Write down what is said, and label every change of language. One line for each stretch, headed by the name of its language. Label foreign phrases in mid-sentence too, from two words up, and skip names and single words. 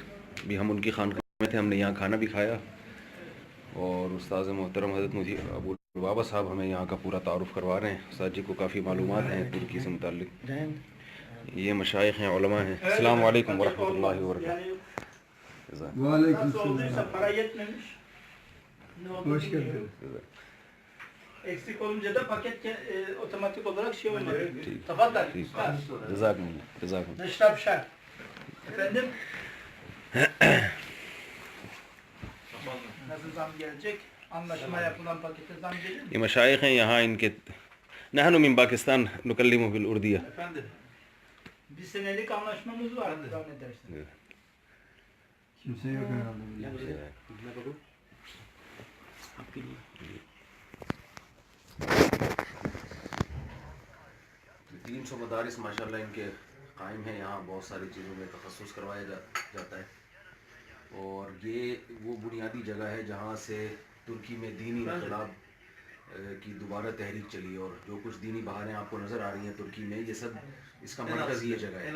Urdu: ابھی ہم ان کی خانقاہ میں تھے، ہم نے یہاں کھانا بھی کھایا، اور استاذ محترم حضرت مجید ابو بابا صاحب ہمیں یہاں کا پورا تعارف کروا رہے ہیں۔ استاد جی کو کافی معلومات ہیں ترکی سے متعلق۔ یہ مشائخ ہیں، علماء ہیں۔ السلام علیکم ورحمۃ اللہ وبرکاتہ۔ وعلیکم السلام.
Turkish: Hoş geldin. Eksik olunca da paket otomatik olarak şey olmadı.
Arabic: Tafaddal. جزاکم نشرب شاي.
Turkish: Efendim? Nasıl zam gelecek? Anlaşma yapılan pakete zam gelir mi?
Urdu: یہ مشائخ ہیں یہاں، ان کے
Arabic: نحن من پاکستان نکلم بالاردیہ۔
Turkish: Efendim? Bir senelik anlaşmamız var zannedersiniz. Kimse yok herhalde.
Urdu: 300 مدارس ماشاءاللہ ان کے قائم ہیں یہاں، بہت ساری چیزوں میں تخصص کروایا جاتا ہے، اور یہ وہ بنیادی جگہ ہے جہاں سے ترکی میں دینی انقلاب کی دوبارہ تحریک چلی، اور جو کچھ دینی بہاریں آپ کو نظر آ رہی ہیں ترکی میں، یہ سب اس کا مرکز یہ جگہ ہے۔